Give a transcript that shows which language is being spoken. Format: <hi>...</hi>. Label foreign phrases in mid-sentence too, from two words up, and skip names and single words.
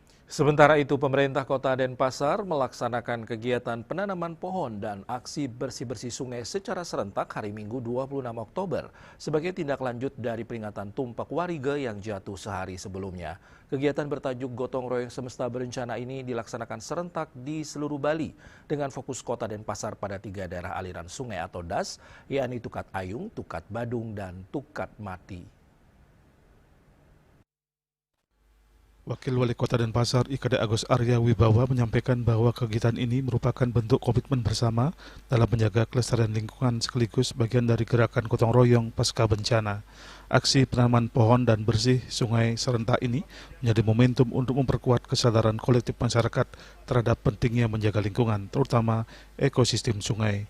<id>Sementara itu, pemerintah Kota Denpasar melaksanakan kegiatan penanaman pohon dan aksi bersih-bersih sungai secara serentak hari Minggu 26 Oktober sebagai tindak lanjut dari peringatan Tumpak Warige yang jatuh sehari sebelumnya. Kegiatan bertajuk Gotong Royong Semesta Berencana ini dilaksanakan serentak di seluruh Bali dengan fokus Kota Denpasar pada 3 daerah aliran sungai atau DAS, yakni Tukat Ayung, Tukat Badung, dan Tukat Mati. Wakil Wali Kota Denpasar IKD Agus Arya Wibawa menyampaikan bahwa kegiatan ini merupakan bentuk komitmen bersama dalam menjaga kelestarian lingkungan sekaligus bagian dari gerakan gotong royong pasca bencana. Aksi penanaman pohon dan bersih sungai serentak ini menjadi momentum untuk memperkuat kesadaran kolektif masyarakat terhadap pentingnya menjaga lingkungan, terutama ekosistem sungai.</id>